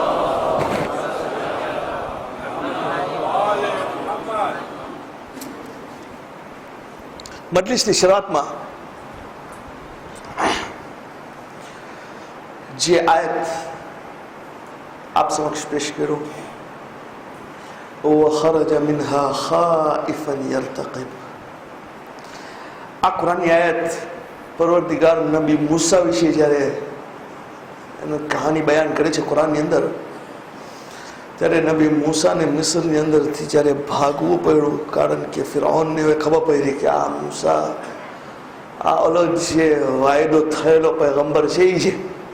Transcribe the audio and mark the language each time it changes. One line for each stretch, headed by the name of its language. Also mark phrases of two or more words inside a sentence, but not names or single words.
Gujarati: મજલિસની શરૂઆતમાં જે આયત આપ સમક્ષ પેશ કર્યો,
Arabic: وخرج منها خائفا يرتقب,
Gujarati: આ કુરાનની આયત પરવરદિગાર નબી મૂસા વિશે જ્યારે એની કહાની બયાન કરે છે કુરાનની અંદર, ત્યારે નબી મૂસાને મિસ્રની અંદરથી જ્યારે ભાગવું પડ્યું, કારણ કે ફિરૌનને હવે ખબર પડી કે આ મૂસા આ ઓલો જે વાયદો થયેલો પૈગંબર છે એ છે.